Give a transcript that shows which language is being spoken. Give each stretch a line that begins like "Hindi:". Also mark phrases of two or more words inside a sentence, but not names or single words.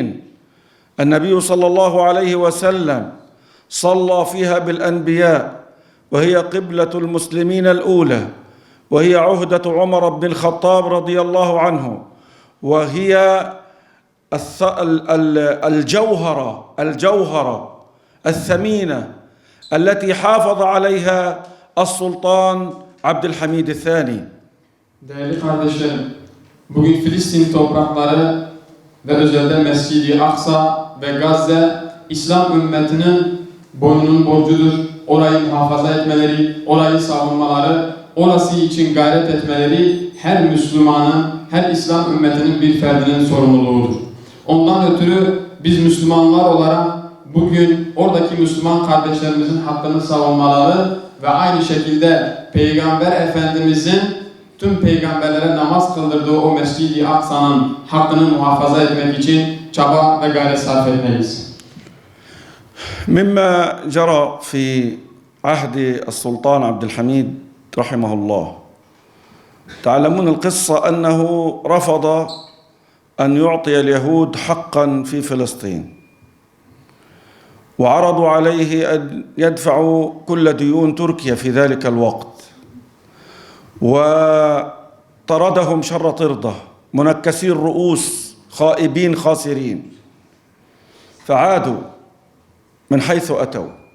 Arabic: النبي صلى الله عليه وسلم صلى فيها بالأنبياء وهي قبلة المسلمين الأولى، وهي عهدة عمر بن الخطاب رضي الله عنه، وهي الجوهرة الثمينة التي حافظ عليها السلطان عبد الحميد الثاني.
Turkish: Değerli kardeşlerim, bugün Filistin toprakları ve özellikle Mescid-i Aksa ve Gazze İslam ümmetinin boynunun borcudur. Orayı muhafaza etmeleri, orayı savunmaları, orası için gayret etmeleri her Müslümanın, her İslam ümmetinin bir ferdinin sorumluluğudur. Ondan ötürü biz Müslümanlar olarak bugün oradaki Müslüman kardeşlerimizin hakkını savunmaları ve aynı şekilde Peygamber Efendimizin tüm peygamberlere namaz kıldırdığı o Mescid-i Aksa'nın hakkını muhafaza etmek için çaba ve gayret sarf etmeliyiz.
Arabic: مما جرى في عهد السلطان عبد الحميد رحمه الله، تعلمون القصة أنه رفض أن يعطي اليهود حقا في فلسطين، وعرضوا عليه أن يدفعوا كل ديون تركيا في ذلك الوقت، وطردهم شر طردة منكسي الرؤوس خائبين خاسرين، فعادوا من حيث أتوا.